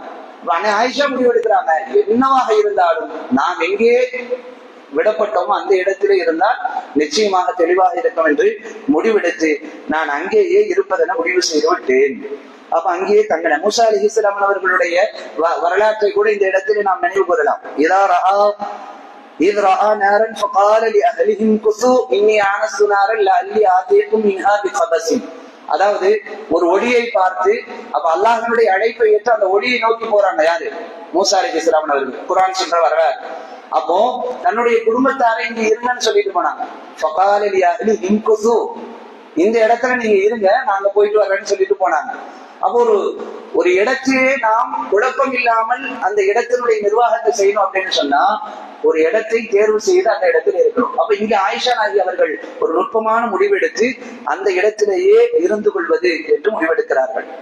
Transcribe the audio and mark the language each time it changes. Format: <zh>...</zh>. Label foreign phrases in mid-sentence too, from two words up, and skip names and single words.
<ta>அன்னை ஆயிஷா முடிவு எடுக்கிறாங்க, என்னவாக இருந்தாலும் நாம் எங்கே விடப்பட்டோமோ அந்த இடத்திலே இருந்தால் நிச்சயமாக தெளிவாக இருக்கும் என்று முடிவெடுத்து நான் அங்கேயே இருப்பதென முடிவு செய்து விட்டேன். அப்ப அங்கேயே தங்கின மூசா அலைஹிஸ்ஸலாம் அவர்களுடைய வரலாற்றை கூட இந்த இடத்திலே நாம் நினைவு கூறலாம்.</ta> <ar>إذ رأى نارا فقال لأهلهم كثوا إني آنست نارا لعلي آتيكم منها بقبس.</ar> <ta>அதாவது ஒரு ஒளியை பார்த்து, அப்ப அல்லாஹ்வினுடைய அழைப்பை ஏற்று அந்த ஒளியை நோக்கி போறாங்க. யாரு? மூசா அலைஹிஸ்ஸலாம் அவர்கள். குர்ஆன் சொல்ற வரலாறு. அப்போ தன்னுடைய குடும்பத்தாரை இங்க இருங்கன்னு சொல்லிட்டு போனாங்க.</ta> <ar>فقال لأهلهم كثوا,</ar> <ta>இந்த இடத்துல நீங்க இருங்க, நாங்க போயிட்டு வர்றேன்னு சொல்லிட்டு போனாங்க. அப்போ ஒரு இடத்திலே நாம் குழப்பம் இல்லாமல் அந்த இடத்தினுடைய நிர்வாகத்தை செய்யணும் அப்படின்னு சொன்னா ஒரு இடத்தை தேர்வு செய்து அந்த இடத்துல இருக்கணும். அப்ப இங்க ஆயிஷா நாயகி அவர்கள் ஒரு நுட்பமான முடிவெடுத்து அந்த இடத்திலேயே இருந்து கொள்வது என்று முடிவெடுக்கிறார்கள்.</ta>